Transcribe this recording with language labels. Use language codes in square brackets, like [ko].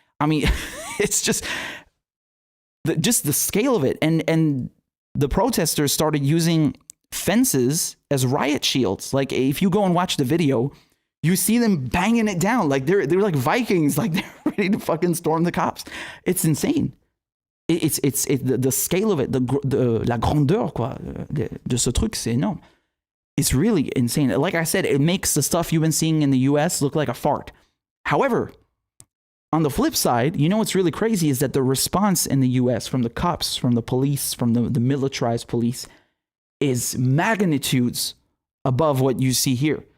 [en] I mean, it's just the scale of it. And the protesters started using fences as riot shields. Like, if you go and watch the video, you see them banging it down. Like they're like Vikings, like they're ready to fucking storm the cops. It's insane. It's the scale of it, [fr] la grandeur quoi de ce truc, c'est énorme. [en] It's really insane. Like I said, it makes the stuff you've been seeing in the US look like a fart. However, on the flip side, what's really crazy is that the response in the US from the cops, from the police, from the militarized police is magnitudes above what you see here.